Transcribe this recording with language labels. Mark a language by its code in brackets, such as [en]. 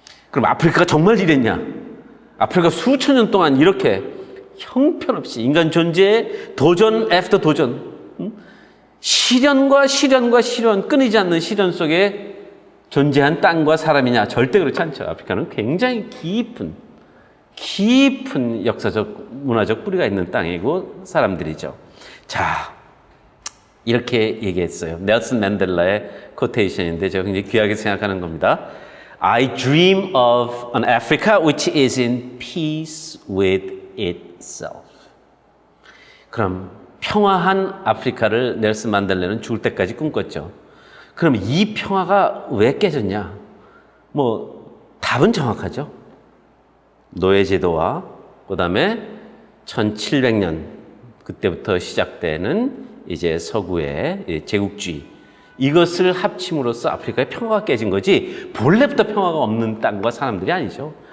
[ko] 그럼 아프리카가 정말 이랬냐? 아프리카 수천 년 동안 이렇게 형편없이 인간 존재에 도전 애프터 도전, 시련과 시련, 끊이지 않는 시련 속에 존재한 땅과 사람이냐? 절대 그렇지 않죠. 아프리카는 굉장히 깊은 역사적, 문화적 뿌리가 있는 땅이고 사람들이죠. 자, 이렇게 얘기했어요. 넬슨 맨델라의 코테이션인데 제가 굉장히 귀하게 생각하는 겁니다. [en] I dream of an Africa which is in peace with itself. [ko] 그럼 평화한 아프리카를 넬슨 만델라는 죽을 때까지 꿈꿨죠. 그럼 이 평화가 왜 깨졌냐? 답은 정확하죠. 노예제도와 그 다음에 1700년 그때부터 시작되는 이제 서구의 제국주의, 이것을 합침으로써 아프리카의 평화가 깨진 거지 본래부터 평화가 없는 땅과 사람들이 아니죠.